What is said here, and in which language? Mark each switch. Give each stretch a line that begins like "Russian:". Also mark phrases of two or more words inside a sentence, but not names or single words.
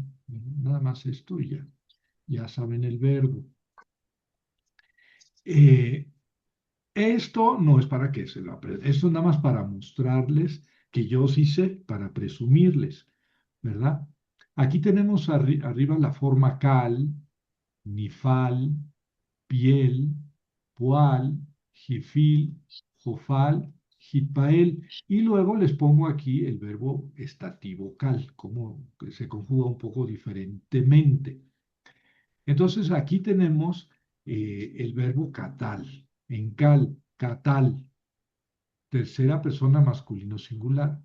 Spanish: Nada más esto y ya saben el verbo. Esto no es para que se lo aprendan. Esto es nada más para mostrarles que yo sí sé, para presumirles, ¿verdad? Aquí tenemos arriba la forma cal, nifal, piel, pual, jifil, jofal, hitpael, y luego les pongo aquí el verbo estativo cal, como que se conjuga un poco diferentemente. Entonces aquí tenemos el verbo catal, en cal, catal, tercera persona masculino singular.